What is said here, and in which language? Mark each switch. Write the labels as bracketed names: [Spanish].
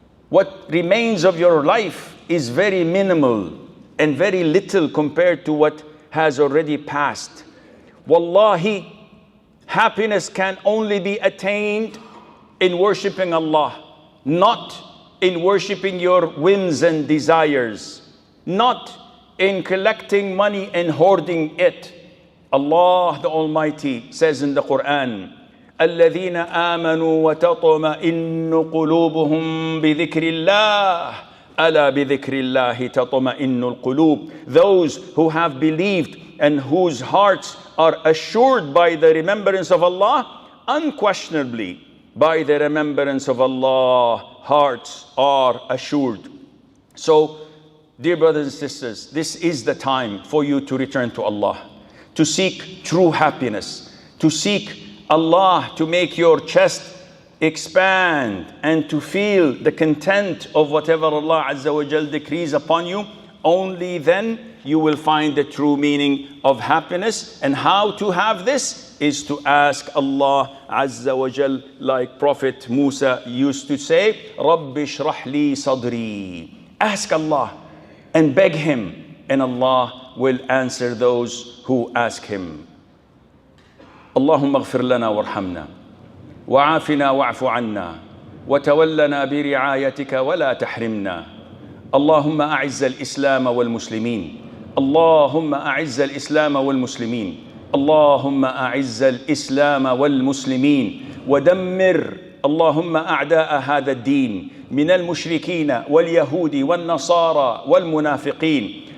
[English] What remains of your life is very minimal and very little compared to what has already passed. Wallahi, happiness can only be attained in worshipping Allah, not in worshipping your whims and desires, not in collecting money and hoarding it. [Arabic] Allah the Almighty says in the Quran, الذين آمنوا وتطمئن قلوبهم بذكر الله ألا بذكر الله تطمئن القلوب. [English] Those who have believed and whose hearts are assured by the remembrance of Allah, unquestionably by the remembrance of Allah, hearts are assured. So, dear brothers and sisters, this is the time for you to return to Allah, to seek true happiness, to seek Allah to make your chest expand and to feel the content of whatever Allah Azza wa Jal decrees upon you. Only then you will find the true meaning of happiness. And how to have this is to ask Allah Azza wa Jal, like Prophet Musa used to say, Rabbi shrah li sadri. Ask Allah and beg Him, and Allah will answer those who ask Him. [Arabic] اللهم اغفر لنا وارحمنا وعافنا واعف عنا وتولنا برعايتك ولا تحرمنا. اللهم أعز الإسلام والمسلمين. اللهم أعز الإسلام والمسلمين. اللهم أعز الإسلام والمسلمين ودمر اللهم أعداء هذا الدين من المشركين واليهود والنصارى والمنافقين.